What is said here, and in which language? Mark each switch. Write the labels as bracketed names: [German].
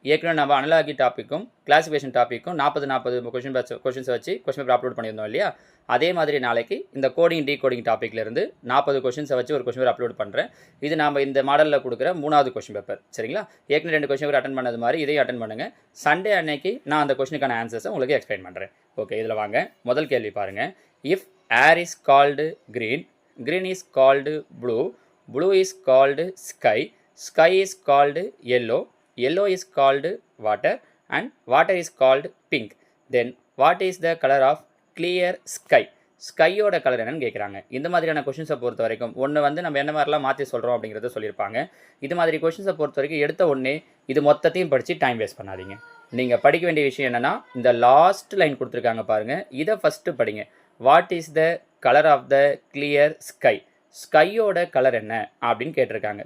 [Tamil] ஏற்கனவே நம்ம analogy டாப்பிக்கும் classification டாப்பிக்கும் 40 கொஷின்ஸை வச்சு கொஷின் பேப்பர் அப்லோட் பண்ணியிருந்தோம் இல்லையா? அதே மாதிரி நாளைக்கு இந்த கோடிங் டீகோடிங் டாப்பிக்லேருந்து 40 கொஷின்ஸை வச்சு ஒரு கொஷின் பேப்பர் அப்லோட் பண்ணுறேன். இது நாம் இந்த மாடலில் கொடுக்குற 3வது கொஷின் பேப்பர். சரிங்களா? ஏற்கனவே 2 கொஷின் பேப்பர் அட்டன் பண்ணது மாதிரி இதையும் அட்டன் பண்ணுங்கள். சண்டே அன்னைக்கு நான் அந்த கொஷினுக்கான ஆன்சர்ஸை உங்களுக்கு எக்ஸ்பிளைன் பண்ணுறேன். ஓகே, இதில் வாங்க. முதல் கேள்வி பாருங்கள். [English] If air is called green, green is called blue, blue is called sky, sky is called yellow, yellow is called water, and water is called pink, then what is the color of clear sky? [Tamil] ஸ்கையோட colour என்னன்னு கேட்குறாங்க. இந்த மாதிரியான கொஷின்ஸை பொறுத்த வரைக்கும் ஒன்று வந்து நம்ம என்ன மாதிரிலாம் மாற்றி சொல்கிறோம் அப்படிங்கிறத சொல்லியிருப்பாங்க. இது மாதிரி கொஷின்ஸை பொறுத்த வரைக்கும் எடுத்த உடனே இது மொத்தத்தையும் படித்து டைம் வேஸ்ட் பண்ணாதீங்க. நீங்கள் படிக்க வேண்டிய விஷயம் என்னென்னா, இந்த லாஸ்ட் லைன் கொடுத்துருக்காங்க பாருங்கள், இதை ஃபஸ்ட்டு படிங்க. [English] What is the colour of the clear sky? [Tamil] ஸ்கையோட colour என்ன அப்படின்னு கேட்டிருக்காங்க.